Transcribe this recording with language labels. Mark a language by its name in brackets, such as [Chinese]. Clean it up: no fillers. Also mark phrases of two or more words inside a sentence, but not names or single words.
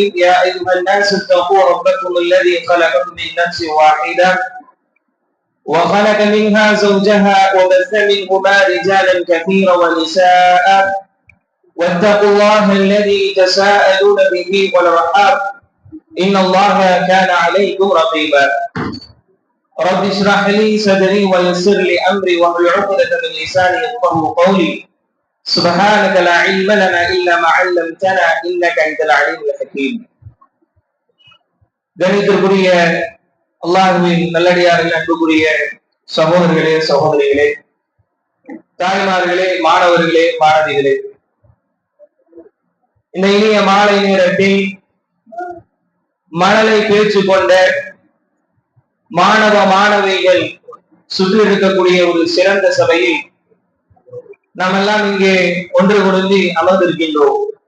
[Arabic] يا أيها الناس اتقوا ربكم الذي خلقكم من نفس واحدة وخلق منها زوجها وبث منهما رجالا كثيرا ونساء واتقوا الله الذي تساءلون به والأرحام إن الله كان عليكم رقيبا. رب اشرح لي صدري ويسر لي أمري واحلل عقدة من لساني يفقهوا قولي. سبحانك لا علم لنا إلا ما علمتنا إنك أنت العليم الحكيم. [Tamil] கணிதத்திற்குரிய அல்லாஹ்வின் நல்லடியார்கள், அன்புக்குரிய சகோதரர்களே சகோதரிகளே, தாய்மார்களே, மாணவர்களே, மாணவிகளே, இந்த இனிய மாலை நேரத்தில் மணலை பேச்சு கொண்ட மாணவ மாணவிகள் சுற்றி இருக்கக்கூடிய ஒரு சிறந்த சபையில் நாம் எல்லாம் இங்கே ஒன்று கொடுத்து அமர்ந்திருக்கின்றோம்.